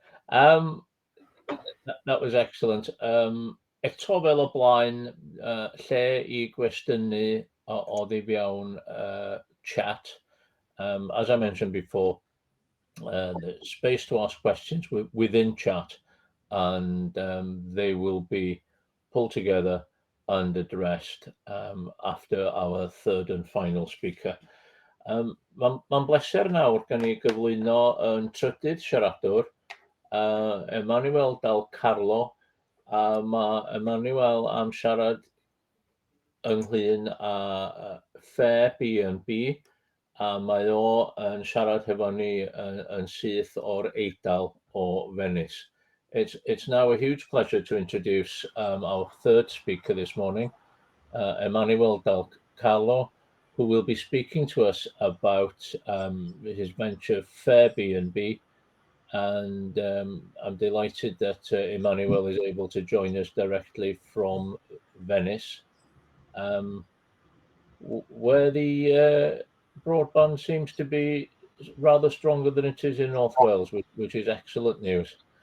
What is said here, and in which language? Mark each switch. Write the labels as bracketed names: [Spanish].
[English] That was excellent. [Welsh] Eto fel o blaen, lle I gwestiynu oddi fewn chat. [English] As I mentioned before, the space to ask questions within chat, and they will be pulled together and addressed after our third and final speaker. [Welsh] Mae'n bleser nawr gan I gyflwyno yn trydydd siaradwr, Emmanuel Dal Carlo, a mae Emmanuel am siarad ynglyn â Fair B&B, a mae o yn siarad hefo ni yn syth o'r Eidal o Venice. [English] It's now a huge pleasure to introduce our third speaker this morning, Emmanuel Dal Carlo, who will be speaking to us about his venture Fair B&B. And I'm delighted that Emmanuel is able to join us directly from Venice, where the broadband seems to be rather stronger than it is in North Wales, which is excellent news.